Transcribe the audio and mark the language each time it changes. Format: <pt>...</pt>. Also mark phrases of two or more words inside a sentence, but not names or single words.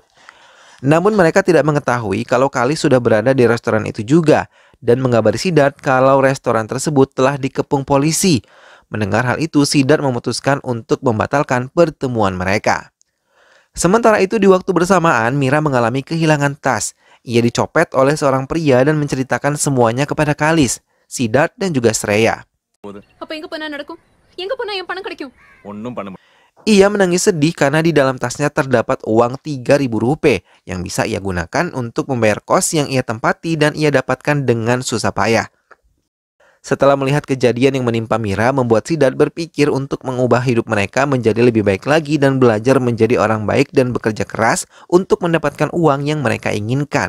<id>Namun mereka tidak mengetahui kalau Kalis sudah berada di restoran itu juga dan mengabari Siddharth kalau restoran tersebut telah dikepung polisi. Mendengar hal itu, Siddharth memutuskan untuk membatalkan pertemuan mereka. Sementara itu di waktu bersamaan Mira mengalami kehilangan tas. Ia dicopet oleh seorang pria dan menceritakan semuanya kepada Kalis, Siddharth dan juga Shreya.</id> <ta>அப்ப எங்க போனா நடக்கும்? எங்க போனா என் பணம் கிடைக்கும்? ஒன்றும் பண்ண முடியாது.</ta> <id>Ia menangis sedih karena di dalam tasnya terdapat uang 3.000 rupiah yang bisa ia gunakan untuk membayar kos yang ia tempati dan ia dapatkan dengan susah payah. Setelah melihat kejadian yang menimpa Mira, membuat Siddharth berpikir untuk mengubah hidup mereka menjadi lebih baik lagi dan belajar menjadi orang baik dan bekerja keras untuk mendapatkan uang yang mereka inginkan.</id>